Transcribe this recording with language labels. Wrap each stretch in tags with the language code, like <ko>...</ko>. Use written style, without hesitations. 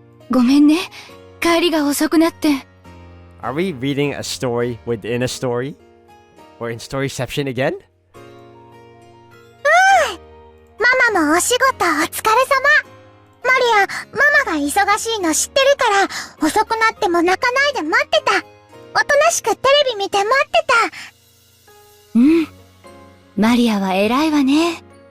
<ja>ごめんね、帰りが遅くなって。</ja> <en>Are we reading a story within a story? Or in Storyception again?</en> <ja>ママもお仕事お疲れ様。マリア、ママが忙しいの知ってるから、遅くなっても泣かないで待ってた。おとなしくテレビ見て待ってた。うん。マリアは偉いわね。</ja>